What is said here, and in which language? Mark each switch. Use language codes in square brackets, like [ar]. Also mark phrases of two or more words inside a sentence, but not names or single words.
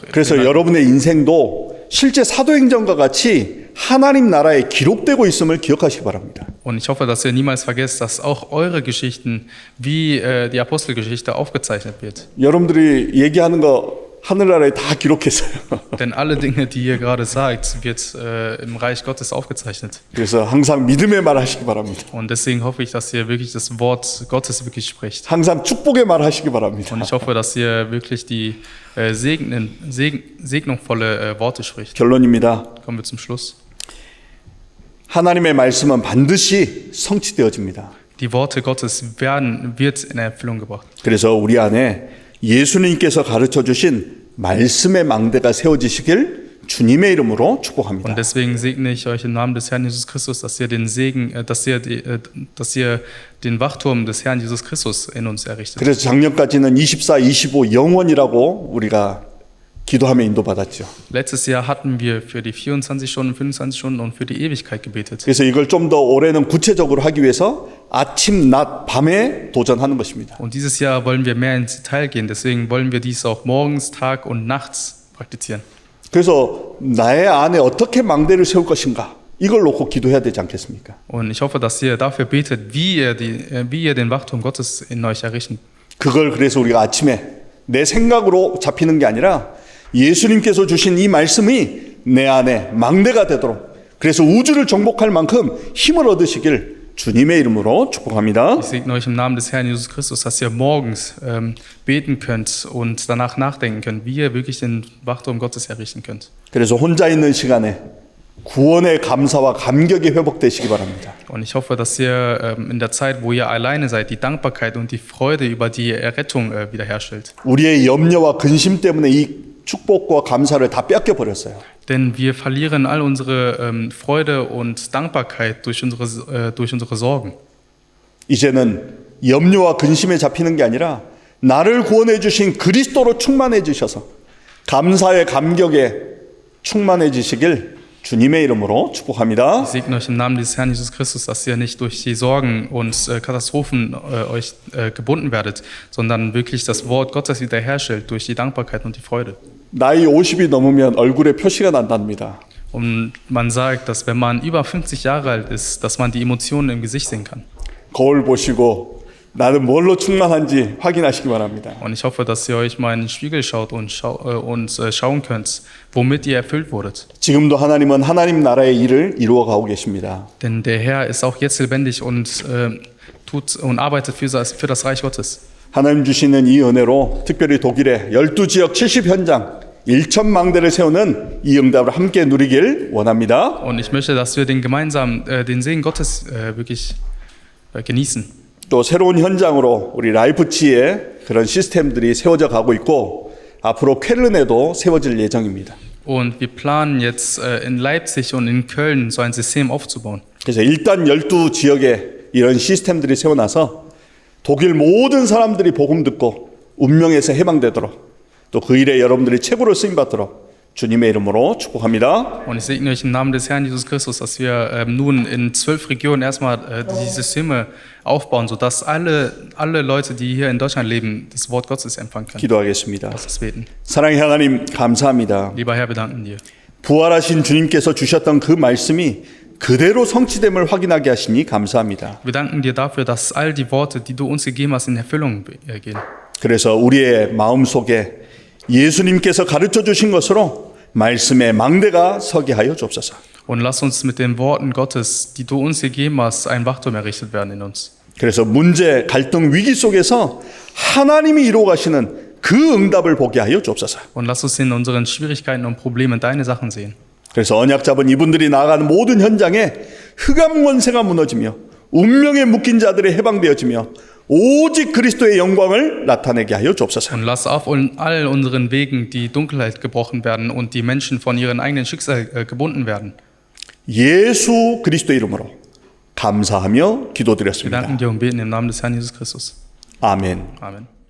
[ko] 그래서 여러분의 인생도 실제 사도행전과 같이 하나님 나라에 기록되고 있음을 기억하시기 바랍니다. [de] Und ich hoffe, dass ihr niemals vergesst, dass auch eure Geschichten wie die Apostelgeschichte aufgezeichnet wird. [ko] 여러분들이 얘기하는 거 하늘나라에 다 기록했어요. [de] Denn alle Dinge, die ihr gerade sagt, wird im Reich Gottes aufgezeichnet. [ko] 그래서 항상 믿음의 말 하시기 바랍니다. [de] Und deswegen hoffe ich, dass ihr wirklich das Wort Gottes wirklich spricht. [ko] 항상 축복의 말 하시기 바랍니다. [de] Und ich hoffe, dass ihr wirklich die segnungsvolle Worte spricht. [ko] 결론입니다. [de] Kommen wir zum Schluss. [ko] 하나님의 말씀은 반드시 성취되어집니다. [de] Die Worte Gottes wird in Erfüllung gebracht. [ko] 그래서 우리 안에 예수님께서 가르쳐 주신 말씀의 망대가 세워지시길 주님의 이름으로 축복합니다. [de] Und deswegen segne ich euch im Namen des Herrn Jesus Christus, dass ihr den Segen, dass ihr den Wachturm des Herrn Jesus Christus in uns errichtet. [ko] 그래서 작년까지는 24, 25 영원이라고 우리가 기도하며 인도받았죠. [de] Letztes Jahr hatten wir für die 24 Stunden, 25 Stunden und für die Ewigkeit gebetet. [ko] 그래서 이걸 좀 더 올해는 구체적으로 하기 위해서 아침, 낮, 밤에 도전하는 것입니다. [de] Und dieses Jahr wollen wir mehr ins Detail gehen, deswegen wollen wir dies auch morgens, Tag und nachts praktizieren. [ko] 그래서 나의 안에 어떻게 망대를 세울 것인가 이걸 놓고 기도해야 되지 않겠습니까? [de] Und ich hoffe, dass ihr dafür betet, wie ihr den Wachturm Gottes in euch errichten. [ko] 그걸 그래서 우리가 아침에 내 생각으로 잡히는 게 아니라 예수님께서 주신 이 말씀이 내 안에 망대가 되도록 그래서 우주를 정복할 만큼 힘을 얻으시길 주님의 이름으로 축복합니다. [de] Ich segne euch im Namen des Herrn Jesus Christus, dass ihr morgens beten könnt und danach nachdenken könnt, wie ihr wirklich den Wachturm Gottes errichten könnt. [ko] 그래서 혼자 있는 시간에 구원의 감사와 감격이 회복되시기 바랍니다. [de] Und ich hoffe, dass ihr in der Zeit, wo ihr alleine seid, die Dankbarkeit und die Freude über die Errettung wiederherstellt. [ko] 우리의 염려와 근심 때문에 이 축복과 감사를 다 뺏겨 버렸어요. [de] Denn wir verlieren all unsere Freude und Dankbarkeit durch unsere Sorgen. [ko] 이제는 염려와 근심에 잡히는 게 아니라 나를 구원해 주신 그리스도로 충만해 주셔서 감사의 감격에 충만해지시길 주님의 이름으로 축복합니다. [de] Ich segne euch im Namen des Herrn Jesus Christus, dass ihr nicht durch die Sorgen und Katastrophen euch gebunden werdet, sondern wirklich das Wort Gottes wiederherstellt durch die Dankbarkeit und die Freude. [ko] 나이 50이 넘으면 얼굴에 표시가 난답니다. [de] Und man sagt, dass wenn man über 50 Jahre alt ist, dass man die Emotionen im Gesicht sehen kann. [ko] 거울 보시고 나는 뭘로 충만한지 확인하시기 바랍니다. [de] Und ich hoffe, dass ihr euch mal in den Spiegel schaut und schauen könnt, womit ihr erfüllt wurdet. [ko] 지금도 하나님은 하나님 나라의 일을 이루어 가고 계십니다. [de] Denn der Herr ist auch jetzt lebendig und arbeitet für das Reich Gottes. [ko] 하나님 주시는 이 은혜로 특별히 독일의 12지역 70현장 1,000망대를 세우는 이 응답을 함께 누리길 원합니다. [de] Und ich möchte, dass wir gemeinsam den Segen Gottes wirklich genießen. [ko] 또 새로운 현장으로 우리 라이프치히에 그런 시스템들이 세워져 가고 있고 앞으로 쾰른에도 세워질 예정입니다. [de] Und wir planen jetzt in Leipzig und in Köln so ein System aufzubauen. [ko] 그래서 일단 12지역에 이런 시스템들이 세워놔서 독일 모든 사람들이 복음 듣고 운명에서 해방되도록 또 그 일에 여러분들이 최고로 쓰임받도록 주님의 이름으로 축복합니다. [de] Und ich segne euch im Namen des Herrn Jesus Christus, dass wir nun in 12 Regionen erstmal die Systeme aufbauen, sodass alle Leute, die hier in Deutschland leben, das Wort Gottes empfangen können. [ko] 기도하겠습니다. [de] Lass uns beten. [ko] 사랑의 하나님 감사합니다. [de] Lieber Herr, wir danken dir. [ko] 부활하신 주님께서 주셨던 그 말씀이 그대로 성취됨을 확인하게 하시니 감사합니다. [de] Wir danken dir dafür, dass all die Worte, die du uns gegeben hast, in Erfüllung gehen. [ko] 그래서 우리의 마음속에 예수님께서 가르쳐 주신 것으로 말씀의 망대가 서게 하여 주옵소서. [de] Und lass uns mit den Worten Gottes, die du uns gegeben hast, ein Wachturm errichtet werden in uns. [ko] 그래서 문제, 갈등, 위기 속에서 하나님이 이루어 가시는 그 응답을 보게 하여 주옵소서. [de] Und lass uns in unseren Schwierigkeiten und Problemen deine Sachen sehen. [ko] 그래서 언약 잡은 이분들이 나아가는 모든 현장에 흑암 권세가 무너지며 운명에 묶인 자들이 해방되어지며 오직 그리스도의 영광을 나타내게 하여 주옵소서. [de] Und lass auf all unseren Wegen die Dunkelheit gebrochen werden und die Menschen von ihren eigenen Schicksal gebunden werden. [ko] 예수 그리스도 이름으로 감사하며 [de] Wir [ko] 기도드렸습니다. [de] danken dir und beten im Namen des Herrn Jesus Christus. [ko] 아멘. [de] Amen.